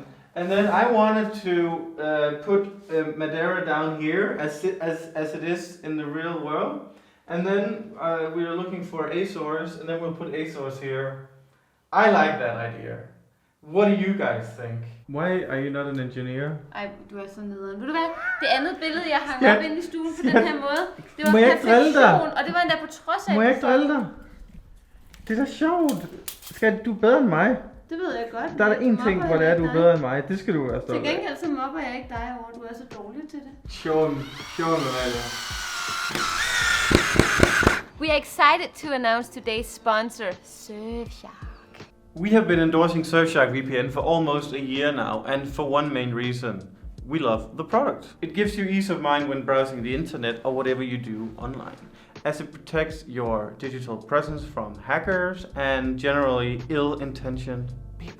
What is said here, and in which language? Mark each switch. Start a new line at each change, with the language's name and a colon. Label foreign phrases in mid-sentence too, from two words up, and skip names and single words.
English: And then I wanted to put Madeira down here as it is in the real world. And then we were looking for Azores, and then we'll put Azores here. I like that idea. What do you guys think? Why are you not an engineer?
Danish: Ej, du er så nederen. Ved du hvad? Det andet billede, jeg hang op inde i stuen på den her måde, det var Må jeg ikke drille dig? perfektion, og det var endda på trods af... Må jeg ikke drille dig? Det er da sjovt. Du er bedre end mig. Det ved jeg godt. Der er der en ting, hvor det er, du er bedre end mig. Det skal du være stolt af. Til gengæld så mobber jeg ikke dig over, du er så dårlig til det.
English: Show him, Amalia. We are excited to announce today's sponsor, Surfshark. We have been endorsing Surfshark VPN for almost a year now, and for one main reason. We love the product. It gives you ease of mind when browsing the internet or whatever you do online, as it protects your digital presence from hackers and generally ill-intentioned people.